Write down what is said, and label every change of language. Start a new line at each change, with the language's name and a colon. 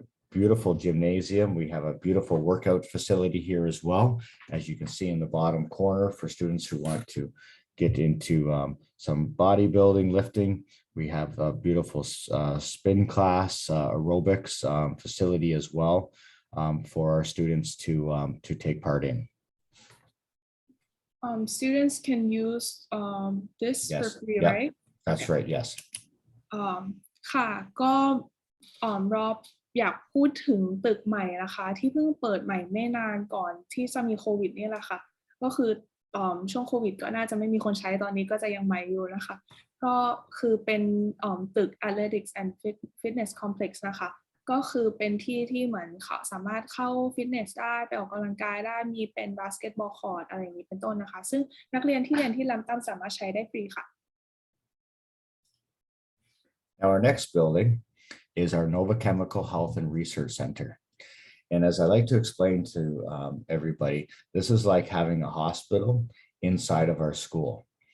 English: Beautiful gymnasium. We have a beautiful workout facility here as well, as you can see in the bottom corner for students who want to get into some bodybuilding, lifting. We have a beautiful spin class, aerobics facility as well for our students to take part in. Students can use this for Yes. free, Yeah. right? That's Okay. right. Yes.
Thai: ค่ะก็รอบอยากพูดถึงตึกใหม่นะคะที่เพิ่งเปิดใหม่ไม่นานก่อนที่จะมีโควิดนี่แหละค่ะก็คือช่วงโควิดก็น่าจะไม่มีคนใช้ตอนนี้ก็จะยังใหม่อยู่นะคะก็คือเป็นตึก Athletics and Fitness Complex นะคะก็คือเป็นที่ที่เหมือนเขาสามารถเข้าฟิตเนสได้ไปออกกำลังกายได้มีเป็นบาสเกตบอลคอร์ตอะไรอย่างนี้เป็นต้นนะคะซึ่งนักเรียนที่เรียนที่Lambtonสามารถใช้ได้ฟรีค่ะ
English: Now our next building is our Nova Chemical Health and Research Center. And as I like to explain to everybody, this is like having a hospital inside of our school.